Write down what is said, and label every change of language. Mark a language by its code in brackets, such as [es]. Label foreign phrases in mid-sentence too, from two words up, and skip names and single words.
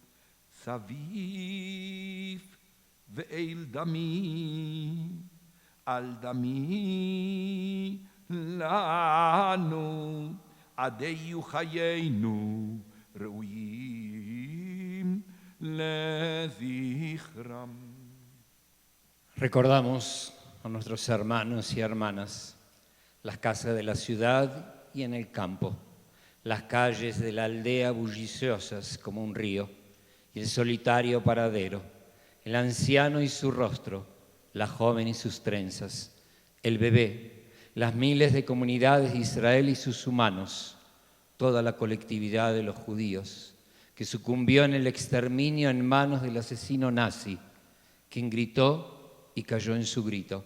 [he] סביב ואל דמי, על דמי לנו, עדי יהיו חיינו ראויים לזכרם. [es] Recordamos a nuestros hermanos y hermanas, las casas de la ciudad y en el campo, las calles de la aldea bulliciosas como un río, y el solitario paradero, el anciano y su rostro, la joven y sus trenzas, el bebé, las miles de comunidades de Israel y sus humanos, toda la colectividad de los judíos, que sucumbió en el exterminio en manos del asesino nazi, quien gritó y cayó en su grito.